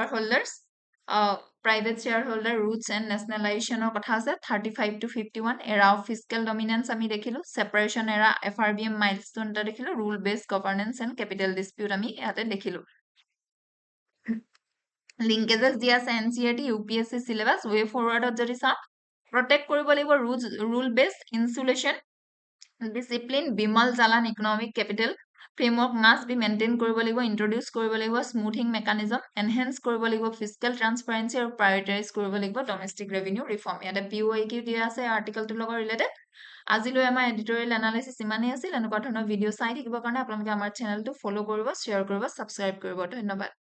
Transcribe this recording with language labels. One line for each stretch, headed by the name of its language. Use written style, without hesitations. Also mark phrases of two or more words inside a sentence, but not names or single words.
English: shareholder roots and nationalization
Assamese: কথা আছে
English: 35 to 51 era of fiscal dominance
Assamese: আমি দেখিলো
English: separation era FRBM milestone
Assamese: টা দেখিলো
English: rule based governance and capital dispute
Assamese: আমি ইয়াতে দেখিলো
English: linkages
Assamese: দিয়া আছে
English: NCERT UPSC syllabus way forward
Assamese: যদি চাও
English: protect
Assamese: কৰিব লাগিব
English: rule based insulation discipline bimal jalan economic capital framework must be maintained
Assamese: কৰিব লাগিব introduce কৰিব লাগিব
English: smoothing mechanism
Assamese: enhance কৰিব লাগিব
English: fiscal transparency
Assamese: আৰু prioritize কৰিব লাগিব
English: domestic revenue reform
Assamese: ইয়াতে POIQ দিয়া আছে article টো লগত related আজিলৈ আমাৰ
English: editorial analysis
Assamese: ইমানেই আছিল এনেকুৱা ধৰণৰ ভিডিও চাই থাকিবৰ কাৰণে আপোনালোকে আমাৰ চেনেলটো ফলো কৰিব শ্বেয়াৰ কৰিব সাবস্ক্ৰাইব কৰিব ধন্যবাদ